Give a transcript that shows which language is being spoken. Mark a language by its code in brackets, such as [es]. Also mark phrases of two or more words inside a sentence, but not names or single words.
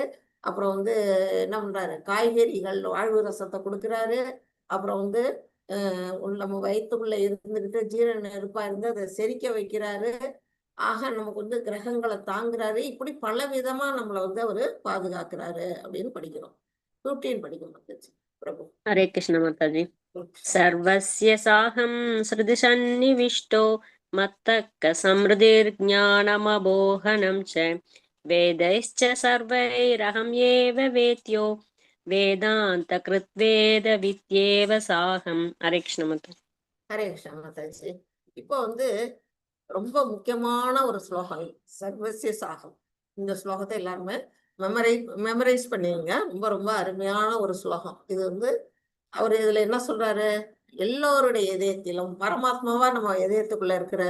[ta] அப்புறம் வந்து என்ன பண்றாரு, காய்கறிகள் வாழ்வு ரசத்தை கொடுக்கிறாரு. அப்புறம் வந்து நம்ம வயிற்றுக்குள்ள இருந்துகிட்டு ஜீரண நெருப்பா இருந்து அதை செரிக்க வைக்கிறாரு. ஆக நமக்கு வந்து கிரகங்களை தாங்குறாரு. இப்படி பல விதமா நம்மளை வந்து அவரு பாதுகாக்கிறாரு அப்படின்னு படிக்கிறோம். 15 படிக்கணும் பிரபு. [sa] हरे कृष्ण माताजी. सर्वस्य साहं हृदि सन्निविष्टो मत्तः समृद्धिर्ज्ञानमबोहनं च वेदैश्च सर्वैरहं एव वेद्यो वेदान्तकृद्वेदविद्येव साहं. हरे कृष्ण माताजी. हरे कृष्ण [ta] மாதாஜி. இப்போ வந்து ரொம்ப முக்கியமான ஒரு ஸ்லோகம் [sa] सर्वस्य चाहम्. [ta] இந்த ஸ்லோகத்தை எல்லாருமே மெமரைஸ் பண்ணிருங்க. ரொம்ப ரொம்ப அருமையான ஒரு ஸ்லோகம் இது. வந்து அவர் இதுல என்ன சொல்றாரு, எல்லோருடைய இதயத்திலும் பரமாத்மாவா நம்ம இதயத்துக்குள்ள இருக்கிறாரு.